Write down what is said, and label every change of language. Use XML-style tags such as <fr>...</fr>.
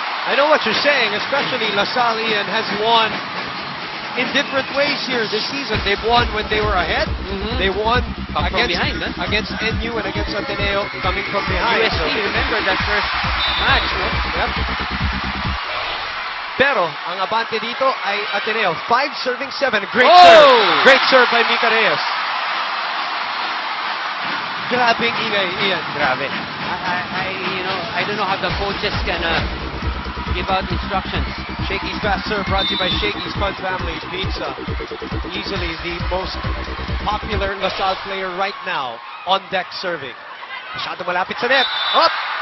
<en>I know what you're saying, especially LaSalle Ian has won in different ways here this season. They've won when they were ahead. They won against NU and against Ateneo coming from behind. UST, remember that first match, no? Yep.</en> <tl>Pero, ang abante dito ay Ateneo.</tl> <en>5 serving 7. Great serve. Great serve by Mika Reyes.</en> <tl>Grabing ingay, Ian. Grabe.</tl> <en>I don't know how the coaches can give out instructions. Shakey's fast serve brought to you by Shakey's Fun Families Pizza. Easily the most popular LaSalle player right now on deck serving. Masyado malapit sa net. Up!</en>